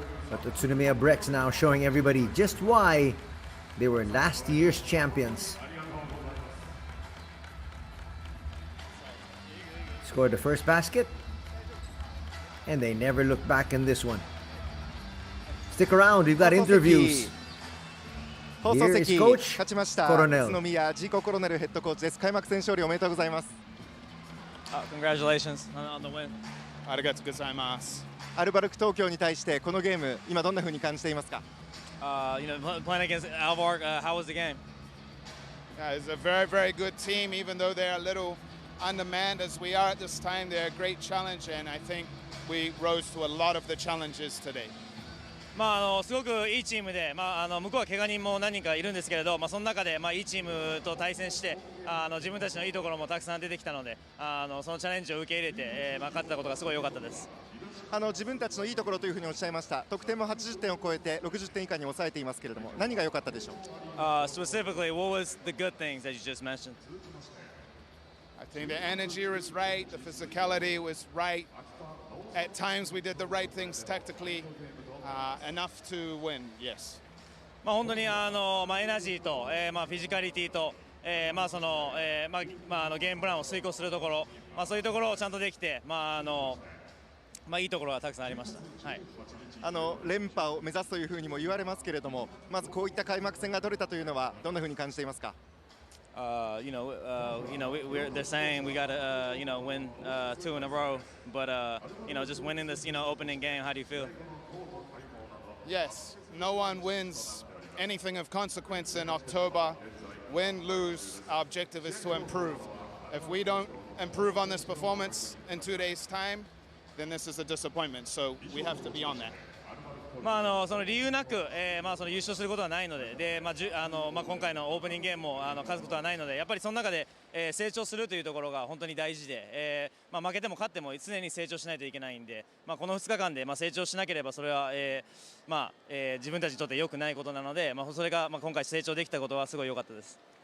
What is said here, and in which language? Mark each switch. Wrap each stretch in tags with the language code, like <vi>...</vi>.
<en>But UTSUNOMIYA BREX now showing everybody just why they were last year's champions. Scored the first basket, and they never looked back in this one. Stick around, we've got interviews.</en> <ja>放送</ja> <en>Here</en> <ja>席</ja> <en>is Coach</en> <ja>勝ちました</ja> <en>Coronel</en> <ja>宇都宮ジーココロネルヘッドコーチです。開幕戦勝利おめでとうございます。</ja> <en>Congratulations on the win.</en> <ja>ありがとうございます。アルバルク東京に対してこのゲーム今どんな風に感じていますか？</ja> <en>You know, playing against ALVARK, how was the game? It's a very, very good team, even though they're a little undermanned as we are at this time. They're a great challenge, and I think we rose to a lot of the challenges today.</en> <ja>すごくいいチームで、向こうは怪我人も何人かいるんですけれど、その中で、いいチームと対戦して自分たちのいいところもたくさん出てきたので、そのチャレンジを受け入れて、勝ったことがすごい良かったです。自分たちのいいところというふうにおっしゃいました。得点も80点を超えて60点以下に抑えていますけれども、何が良かったでしょう？</ja> <en>Specifically, what was the good things that you just mentioned? I think the energy was right, the physicality was right. At times we did the right things tactically, enough to win, yes.</en> <ja>本当にエナジーと、フィジカリティと、ゲームプランを遂行するところ、そういうところをちゃんとできて、いいところがたくさんありました。はい。連覇を目指すというふうにも言われますけれども、まずこういった開幕戦が取れたというのはどんなふうに感じていますか</ja> <en>？They're saying we gotta, win 2 in a row, but just winning this, opening game. How do you feel? Yes, no one wins anything of consequence in October. Win, lose, our objective is to improve. If we don't improve on this performance in 2 days' time, then this is a disappointment. So we have to be on that.</en> <ja>その理由なく、その優勝することはないので、今回のオープニングゲームも勝つことはないので、やっぱりその中で、成長するというところが本当に大事で、負けても勝っても常に成長しないといけないんで、この2日間で、成長しなければそれは、自分たちにとって良くないことなので、それが、今回成長できたことはすごい良かったです。</ja>